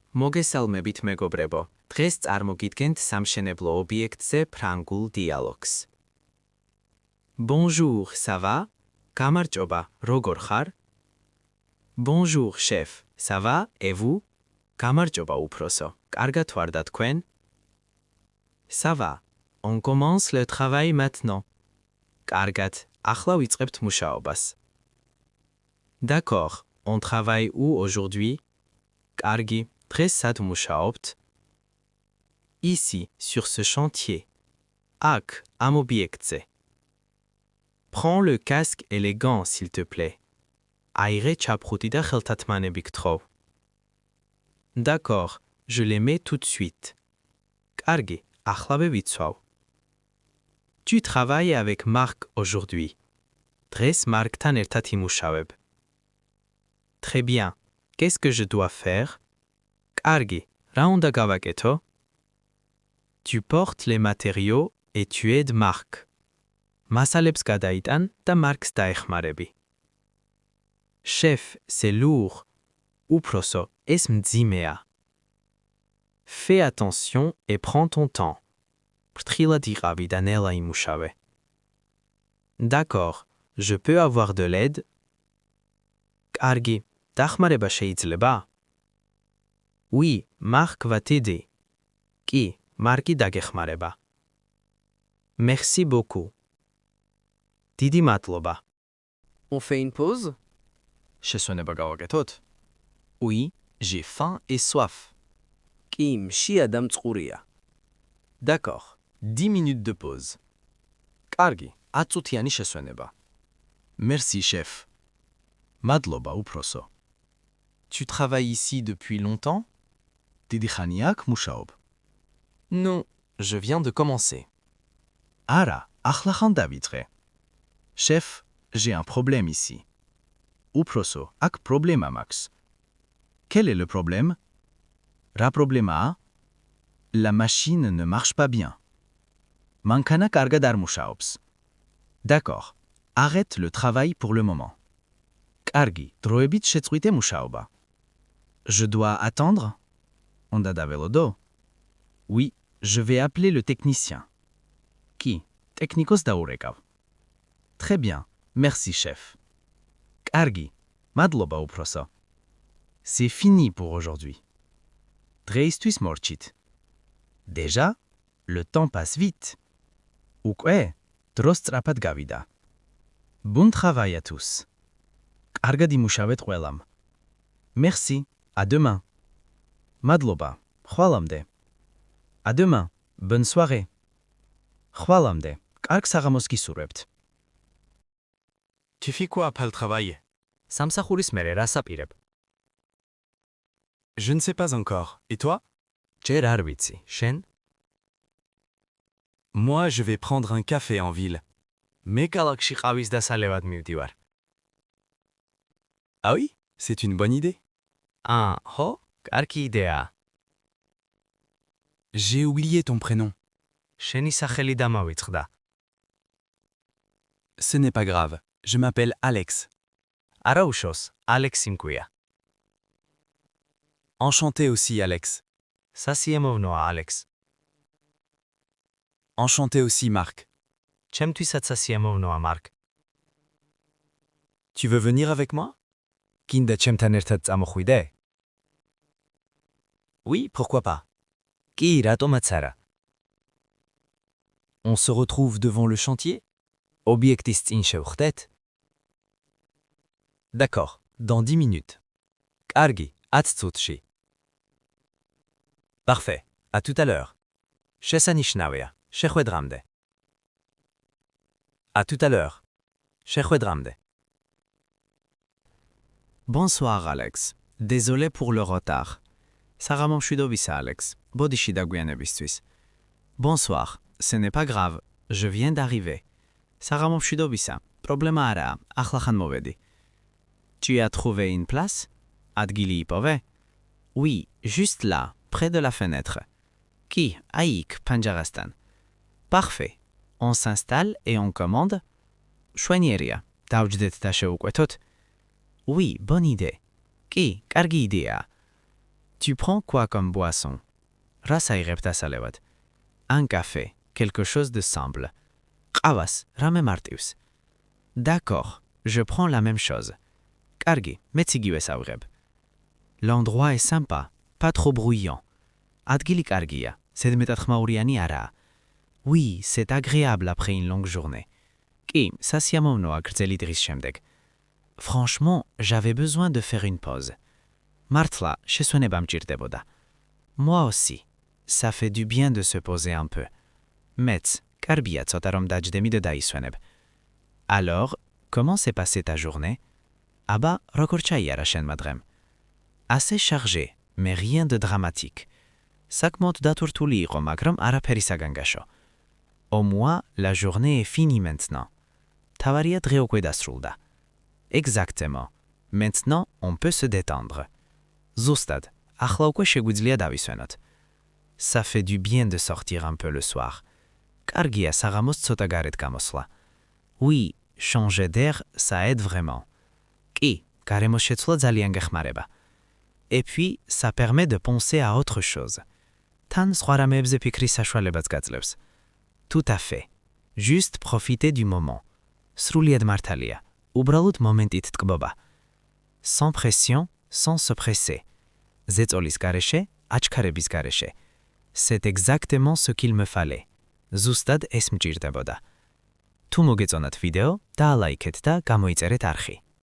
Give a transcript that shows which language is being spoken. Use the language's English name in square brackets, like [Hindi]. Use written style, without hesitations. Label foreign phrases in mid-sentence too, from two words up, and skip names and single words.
[Georgian] მოგესალმებით მეგობრებო. დღეს წარმოგიდგენთ სამშენებლო ობიექტზე ფრანგულ დიალოგს. [French] Bonjour, ça va? [Georgian] გამარჯობა, როგორ ხარ? [French] Bonjour, chef, ça va? Et vous? [Georgian] გამარჯობა, უფროსო. კარგად ვარ და თქვენ? [French] Ça va. On commence le travail maintenant. [Georgian] კარგად, ახლა ვიწყებთ მუშაობას. [French] D'accord. On travaille où aujourd'hui? [Georgian] კარგი, დღეს სად მუშაობთ? [French] Ici, sur ce chantier. [Georgian] Ak, am ობიექტზე. [French] Prends le casque et les gants, s'il te plaît. [Georgian] აიღე ჩაფხუტი და ხელთათმანები გთხოვ. [French] D'accord, je les mets tout de suite. [Georgian] კარგი, ახლავე ვიცვავ. [French] Tu travailles avec Marc aujourd'hui. [Georgian] დღეს მარკთან ერთად იმუშავებ. [French] Très bien. Qu'est-ce que je dois faire? [Georgian] კარგი, რა უნდა გავაკეთო? [French] Tu portes les matériaux et tu aides Marc. [Georgian] მასალებს გადაიტან და მარკს დაეხმარები. [French] Chef, c'est lourd. [Georgian] უფროსო, ეს მძიმეა. [French] Fais attention et prends ton temps. [Georgian] ფრთხილად იყავი და ნელა იმუშავე. [French] D'accord, je peux avoir de l'aide? [Georgian] კარგი, დახმარება შეიძლება? [French] Oui, Marc va t'aider. [Georgian] კი, მარკი დაგეხმარება. [French] Merci beaucoup. [Georgian] დიდი მადლობა. [French] On fait une pause? [Georgian] შესვენება გავაკეთოთ? [French] Oui, j'ai faim et soif. [Georgian] კი, მშია და მწყურია. [French] D'accord. 10 minutes de pause. [Georgian] კარგი, 10 წუთიანი შესვენება. [French] Merci, chef. [Georgian] მადლობა, უფროსო. [French] Tu travailles ici depuis longtemps? [Georgian] დიდი ხანია აქ მუშაობ? [French] Non, je viens de commencer. [Georgian] არა, ახლა ხან დავიწყე. [French] Chef, j'ai un problème ici. [Georgian] უფროსო, აქ პრობლემა მაქვს. [French] Quel est le problème? [Georgian] რა პრობლემაა? [French] La machine ne marche pas bien. [Georgian] მანქანა კარგად არ მუშაობს. [French] D'accord. Arrête le travail pour le moment. [Georgian] კარგი, დროებით შეწყვიტე მუშაობა. [French] Je dois attendre? [Georgian] უნდა დაველოდო? [French] Oui, je vais appeler le technicien. Qui? [Georgian] ტექნიკოს დაურეკავ. [French] Très bien. Merci, chef. [Georgian] კარგი, მადლობა, უფროსო. [French] C'est fini pour aujourd'hui. [Georgian] დღეისთვის მორჩით. [French] Déjà, le temps passe vite. [Georgian] უკვე, დრო სწრაფად გავიდა. [French] Bon travail à tous. [Georgian] კარგად იმუშავეთ ყველამ. [French] Merci, à demain. [Georgian] მადლობა, ხვალამდე. [French] À demain, bonne soirée. [Georgian] ხვალამდე, კარგ საღამოს გისურვებთ. [French] Tu fais quoi après le travail? [Georgian] სამსახურის მერე რას აპირებ? [French] Je ne sais pas encore. Et toi? [Georgian] ჯერ არ ვიცი, შენ? [French] Moi, je vais prendre un café en ville. [Georgian] მე ქალაქში ყავის დასალევად მივდივარ. [French] Ah oui? C'est une bonne idée. [Georgian] ხო, კარგი იდეაა. [French] J'ai oublié ton prénom. [Georgian] შენი სახელი დამავიწყდა. [French] Ce n'est pas grave. Je m'appelle Alex. [Georgian] არა უშავს, ალექსი მქვია. [French] Enchanté aussi, Alex. [Georgian] სასიამოვნოა, ალექს. [French] Enchanté aussi, Marc. [Georgian] ჩემთვისაც სასიამოვნოა, მარკ. [French] Tu veux venir avec moi? [Georgian] გინდა ჩემთან ერთად წამოხვიდე? [French] Oui, pourquoi pas. [Georgian] კი, რატომაც არა. [French] On se retrouve devant le chantier? [Georgian] ობიექტის წინ შევხვდეთ? [French] D'accord, dans 10 minutes. [Georgian] კარგი, 10 წუთში. [French] Parfait, à tout à l'heure. [Georgian] შესანიშნავია, შეხვედრამდე. [French] À tout à l'heure. [Georgian] შეხვედრამდე. Bonsoir, Alex. [French] Désolé pour le retard. [Georgian] საღამომშვიდობისა, Alex. ბოდიში დაგვიანებისთვის. [French] Bonsoir. Ce n'est pas grave. Je viens d'arriver. [Georgian] საღამომშვიდობისა. პრობლემა არაა. ახლა ხან მოვედი. [French] Tu as trouvé une place? [Georgian] ადგილი იპოვე? [French] Oui, juste là, près de la fenêtre. Qui? Aïk, Panjarastan. Parfait. On s'installe et on commande? Chouanierия. [Georgian] Დავჯდეთ და შევუკვეთოთ? [French] Oui, bonne idée. [Georgian] Კი, კარგი იდეაა. [French] Tu prends quoi comme boisson? [Georgian] Რას აიღებ დასალევად? [French] Un café, quelque chose de simple. [Georgian] ყავას, რამე მარტივს. [French] D'accord, je prends la même chose. [Georgian] კარგი, მეც იგივეს ავიღებ. [French] L'endroit est sympa, pas trop bruyant. [Georgian] ადგილი კარგია, ზედმეტად ხმაურიანი არაა. [French] Oui, c'est agréable après une longue journée. [Georgian] კი, სასიამოვნოა გრძელი დღის შემდეგ. [French] Franchement, j'avais besoin de faire une pause. [Georgian] მართლა, შესვენება მჭირდებოდა. [French] Moi aussi. Ça fait du bien de se poser un peu. [Georgian] მეც, კარგია ცოტა რომ დაჯდემი და დაისვენებ. [French] Alors, comment s'est passée ta journée? [Georgian] აბა, როგორ ჩაიარა შენმა დღემ? [French] Assez chargé, mais rien de dramatique. [Georgian] საკმაოდ დათურთული იყო, მაგრამ არაფერი საგანგაშო. [French] Au moins, la journée est finie maintenant. [Georgian] თავარია დღე უკვე დასრულდა. [French] Exactement. Maintenant, on peut se détendre. [Georgian] ზუსტად, ახლა უკვე შეგვიძლია დავისვენოთ. [French] Ça fait du bien de sortir un peu le soir. [Georgian] კარგია საღამოს ცოტა გარეთ გამოსვლა. [French] Oui, changer d'air, ça aide vraiment. [Georgian] კი, გარემოს შეცვლა ძალიან გეხმარება. [French] Et puis, ça permet de penser à autre chose. [Georgian] თან სხვა რამეებზე ფიქრის საშუალებაც გაძლევს. [French] Tout à fait. Juste profiter du moment. [Georgian] სრულიად მართალია. უბრალოდ მომენტით ტკბობა. [French] Sans pression, sans se presser. [Georgian] ზეწოლის გარეშე, აჩქარების გარეშე. [French] C'est exactement ce qu'il me fallait. [Georgian] ზუსტად ეს მჭირდებოდა. თუ მოგეწონათ ვიდეო, დაალაიქეთ და გამოიწერეთ არხი.